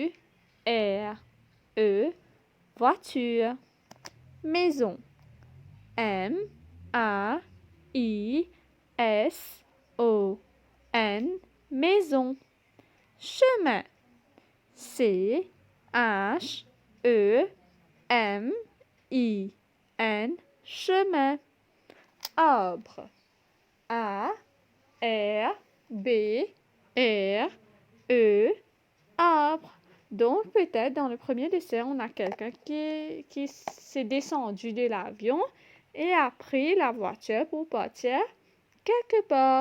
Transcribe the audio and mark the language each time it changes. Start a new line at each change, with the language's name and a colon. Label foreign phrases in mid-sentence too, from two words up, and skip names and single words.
French: V-O-I-T-U-R-E, voiture. Maison. M-A-I-S-O-N, maison. Chemin. C-H-E-M-I-N, chemin. Arbre. A-R-B-R-E, arbre. Donc, peut-être dans le premier dessin, on a quelqu'un qui s'est descendu de l'avion et a pris la voiture pour partir quelque part.